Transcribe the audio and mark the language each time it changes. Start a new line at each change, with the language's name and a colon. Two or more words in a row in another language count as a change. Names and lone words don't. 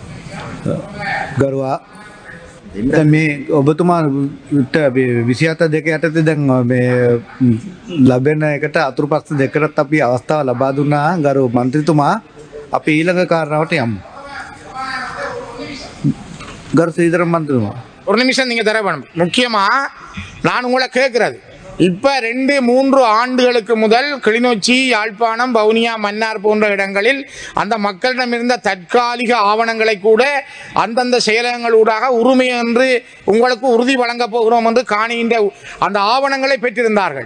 Sinhala: ගරුවා දැන් මේ ඔබතුමාට 27 2 යටතේ දැන් මේ ලැබෙන එකට අතුරුපක්ෂ දෙකකට අපි අවස්ථාව ලබා දුන්නා ගරු මන්ත්‍රීතුමා. අපි ඊළඟ කාරණාවට යමු. ගරු ශ්‍රීධරන් මන්ත්‍රීතුමා.
Tamil: ஒரு நிமிஷம் நீங்க தர வேணும். முக்கியமா நான் உங்களை கேட்கிறது, இப்ப 2-3 ஆண்டுகளுக்கு முதல் கிளிநொச்சி, யாழ்ப்பாணம், வவுனியா, மன்னார் போன்ற இடங்களில் அந்த மக்களிடம் இருந்த தற்காலிக ஆவணங்களை கூட அந்தந்த செயலகங்களூடாக உரிமை என்று உங்களுக்கு உறுதி வழங்கப் போகிறோம் என்று காணிகின்ற அந்த ஆவணங்களை பெற்றிருந்தார்கள்.